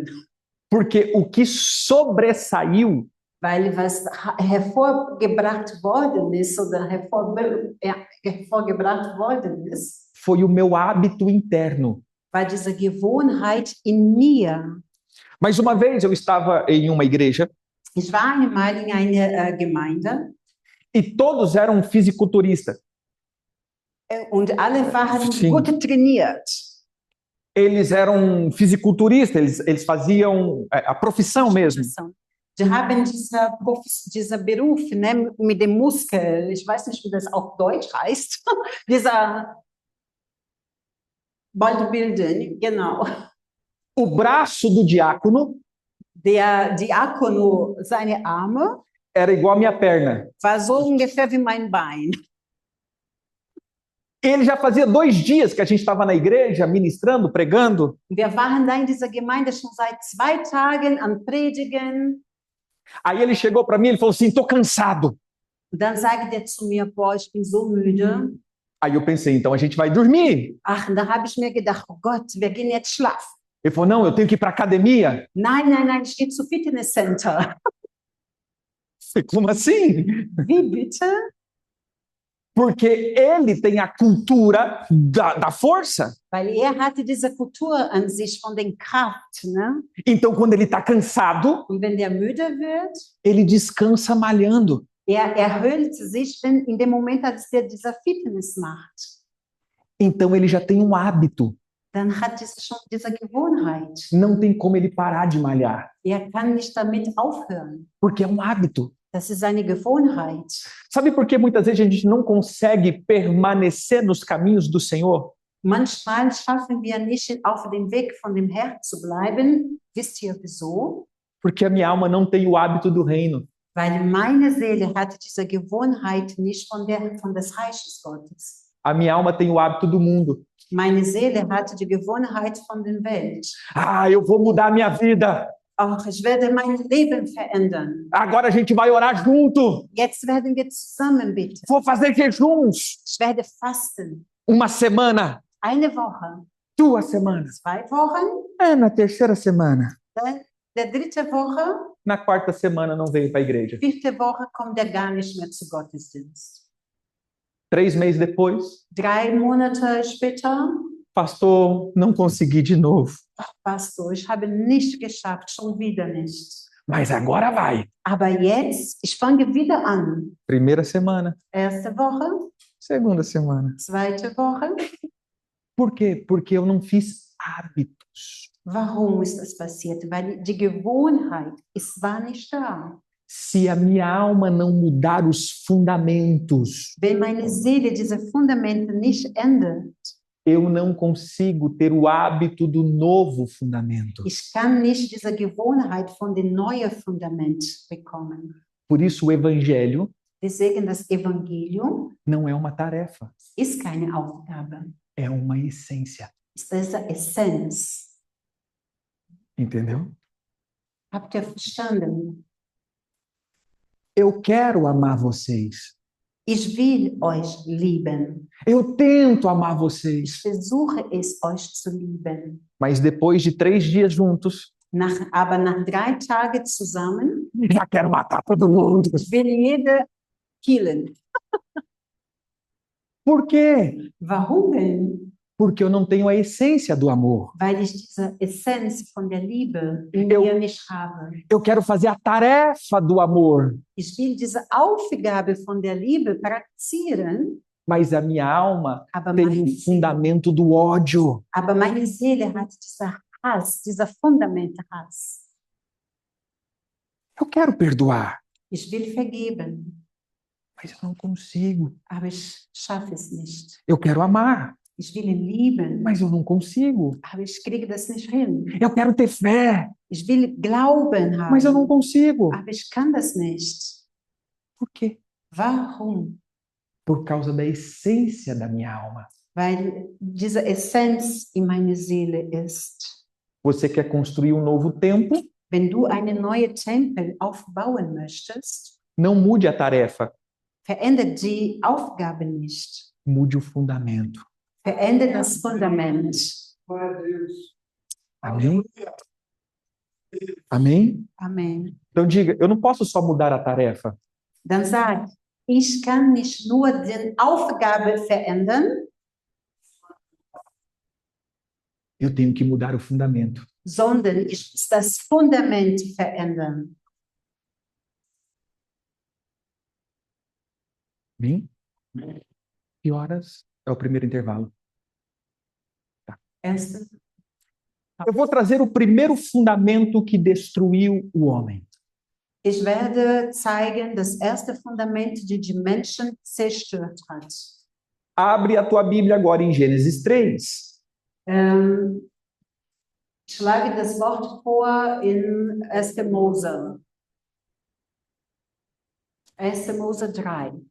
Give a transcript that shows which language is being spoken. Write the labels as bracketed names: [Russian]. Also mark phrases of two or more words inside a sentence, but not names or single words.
[Portuguese] Porque o que sobressaiu [German] Weil was hervorgebracht worden ist oder hervorgebracht worden ist, [Portuguese] foi o meu hábito interno. [German] war diese Gewohnheit in mir. [Portuguese] Mas uma vez eu estava em uma igreja [German] Ich war einmal in einer Gemeinde [Portuguese] e todos eram fisiculturistas. [German] und alle waren [Portuguese] Sim. [German] gut trainiert. [Portuguese] Eles eram fisiculturistas, eles faziam a profissão mesmo. [German] Die haben dieser Beruf, ne, mit dem Muskel, ich weiß nicht, wie das auf Deutsch heißt, dieser bald bilden, genau. [Portuguese] O braço do diácono [German] Der Diakono, seine Arme, [Portuguese] era igual a minha perna. [German] war so ungefähr wie mein Bein. [Portuguese] Ele já fazia 2 dias que a gente estava na igreja, ministrando, pregando. [German] Wir waren da in dieser Gemeinde schon seit 2 Tagen am Predigen. [Portuguese] Aí ele chegou para mim e falou assim, estou cansado. [German] Und dann sagte er zu mir, boah, ich bin so müde. [Portuguese] Aí eu pensei, então a gente vai dormir. [German] Ach, und da habe ich mir gedacht, oh Gott, wir gehen jetzt schlafen. [Portuguese] Ele falou, não, eu tenho que ir para academia. [German] Nein, nein, nein, ich gehe zu Fitnesscenter. [Portuguese] Falei, como assim? [German] Wie bitte? [Portuguese] Porque ele tem a cultura da força. [German] Weil hatte diese Kultur an sich von den Kraft. Ne? [Portuguese] Então, quando ele está cansado, [German] Und wenn der müde wird, [Portuguese] ele descansa malhando. [German] erhöht sich in dem Moment, als der dieser Fitness macht. [Portuguese] Então, ele já tem um hábito. [German] Dann hat es schon diese Gewohnheit. [Portuguese] Não tem como ele parar de malhar. [German] Kann nicht damit aufhören. [Portuguese] Porque é um hábito. [German] Das ist eine Gewohnheit. [Portuguese] Sabe por que muitas vezes a gente não consegue permanecer nos caminhos do Senhor? [German] Manchmal schaffen wir nicht, auf dem Weg von dem Herrn zu bleiben. Wisst ihr wieso? [Portuguese] Porque a minha alma não tem o hábito do reino. [German] Weil meine Seele hat diese Gewohnheit nicht von des Reiches Gottes. [Portuguese] A minha alma tem o hábito do mundo. [German] Meine Seele hatte die Gewohnheit von der Welt. [Portuguese] Ah, eu vou mudar a minha vida. [German] Ach, ich werde mein Leben verändern. [Portuguese] Agora a gente vai orar junto. [German] Jetzt werden wir zusammen beten. [Portuguese] Vou fazer jejuns. [German] Ich werde fasten. [Portuguese] Uma semana. [German] Eine Woche. [Portuguese] 2 semanas. [German] 2 Wochen. [Portuguese] Na terceira semana. [German] Dann der 3. Woche. [Portuguese] Na 4ª semana não veio para a igreja. [German] 4. Woche kommt gar nicht mehr zu Gottesdienst. [Portuguese] 3 meses depois. [German] 3 Monate später. [Portuguese] Pastor, não consegui de novo. [German] Ach, Pastor, ich habe nicht geschafft, schon wieder nicht. [Portuguese] Mas agora vai. [German] Aber jetzt, ich fange wieder an. [Portuguese] 1ª semana. [German] 1. Woche. [Portuguese] 2ª semana. [German] 2. Woche. [Portuguese] Por quê? Porque eu não fiz hábitos. [German] Warum ist das passiert? Weil die Gewohnheit, es war nicht da. [Portuguese] Se a minha alma não mudar os fundamentos, [German] Wenn meine Seele diese Fundamente nicht ändert, [Portuguese] eu não consigo ter o hábito do novo fundamento. [German] ich kann nicht diese Gewohnheit von dem neuen Fundament bekommen. [Portuguese] Por isso o evangelho [German] Deswegen das Evangelium [Portuguese] não é uma tarefa, [German] ist keine Aufgabe, [Portuguese] é uma essência. [German] ist diese Essenz. [Portuguese] Entendeu? [German] Habt ihr verstanden? [Portuguese] Eu quero amar vocês. [German] Ich will euch lieben. [Portuguese] Eu tento amar vocês. [German] Ich versuche es, euch zu lieben. [Portuguese] Mas depois de 3 dias juntos, [German] Aber nach 3 Tagen zusammen, [Portuguese] já quero matar todo mundo. [German] ich will jede killen. [Portuguese] Por quê? [German] Warum denn? [Portuguese] Porque eu não tenho a essência do amor. [German] Weil ich diese Essenz von der Liebe in [Portuguese] Eu- [German] mir nicht habe. [Portuguese] Eu quero fazer a tarefa do amor, [German] Ich will diese Aufgabe von der Liebe praktizieren, [Portuguese] mas a minha alma [German] aber [Portuguese] tem [German] meine, [Portuguese] o fundamento do ódio. [German] aber meine Seele hat dieser Hass, dieser Fundamente Hass. [Portuguese] Eu quero perdoar, [German] Ich will vergeben, [Portuguese] mas eu não consigo. [German] aber ich schaffe es nicht. [Portuguese] Eu quero amar, [German] Ich will ihn lieben, [Portuguese] mas eu não consigo. [German] aber ich kriege das nicht hin. [Portuguese] Eu quero ter fé, [German] Ich will Glauben haben, [Portuguese] mas eu não consigo. [German] aber ich kann das nicht. [Portuguese] Por quê? [German] Warum? [Portuguese] Por causa da essência da minha alma. [German] Weil diese Essenz in meiner Seele ist. [Portuguese] Você quer construir um novo templo? [German] Wenn du einen neuen Tempel aufbauen möchtest, [Portuguese] Não mude a tarefa, [German] verändert die Aufgabe nicht. [Portuguese] mude o fundamento. [German] Verändert das Fundament. [Portuguese] Amém? Amém? [German] Amen. [Portuguese] Então diga, eu não posso só mudar a tarefa. [German] Dann sag, ich kann nicht nur die Aufgabe verändern, [Portuguese] Eu tenho que mudar o fundamento. [German] sondern ich muss das Fundament verändern. [Portuguese] Amém? Que horas é o primeiro intervalo? [German] Erste, [Portuguese] Eu vou trazer o primeiro fundamento que destruiu o homem. [German] ich werde zeigen, das erste Fundament, die die Menschen zerstört hat. [Portuguese] Abre a tua Bíblia agora em Gênesis 3. [German] Ich schlage das Wort vor in 1. Mose. 1. Mose 3.